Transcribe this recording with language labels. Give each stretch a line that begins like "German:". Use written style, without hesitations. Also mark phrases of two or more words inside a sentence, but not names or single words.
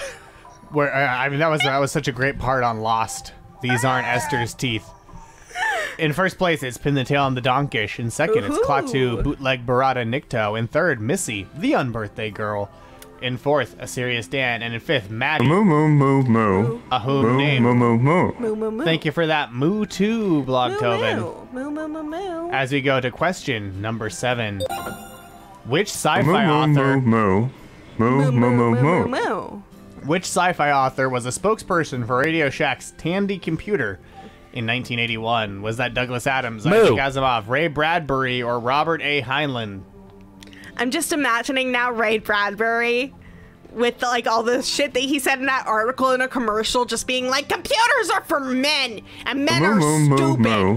English: Where that was such a great part on Lost. These aren't Esther's teeth. In first place, it's Pin the Tail on the Donkish. In second, it's Klaatu, Bootleg Barada Nikto. In third, Missy, the Unbirthday Girl. In fourth, A Serious Dan. And in fifth, Maddie. Moo moo moo moo. A whom name. Moo moo moo. Moo moo moo. Thank you for that moo too, Blogtoven. Moo moo moo moo. As we go to question number 7. Which sci-fi Moo author... moo moo moo moo moo moo. Which sci-fi author was a spokesperson for Radio Shack's Tandy computer in 1981? Was that Douglas Adams, Isaac Asimov, Ray Bradbury, or Robert A. Heinlein? I'm just imagining now Ray Bradbury with all the shit that he said in that article in a commercial, just being like, computers are for men, and men are stupid.